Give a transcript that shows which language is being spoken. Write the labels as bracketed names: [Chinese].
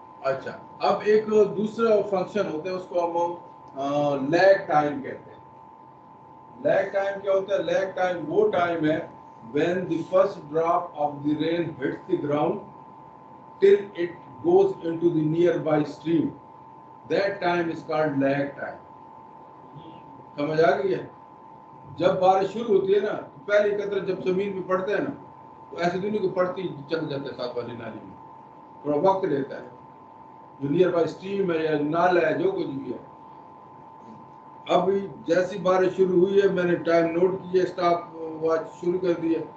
[Urdu] اچھا اب ایک دوسرا فنکشن ہوتا ہے اس کو ہم لیگ ٹائم کہتے ہیں. لیگ ٹائم کیا ہوتا ہے؟ لیگ ٹائم وہ ٹائم ہے [English] when the first drop of the rain hits the ground till it goes into the nearby stream. That time is called lag time. [Urdu] سمجھ آ گئی ہے؟ جب بارش شروع ہوتی ہے نا تو پہلی قطرہ جب زمین پہ پڑتا ہے نا تو ایسے دنوں کو پڑتی چل جاتا ہے ساتھ والی نالی میں. تھوڑا وقت لیتا ہے. جو نیئر بائی اسٹریم ہے یا نالا ہے جو کچھ بھی ہے. اب جیسی بارش شروع ہوئی ہے میں نے ٹائم نوٹ کیا اسٹاپ واچ شروع کر دیا.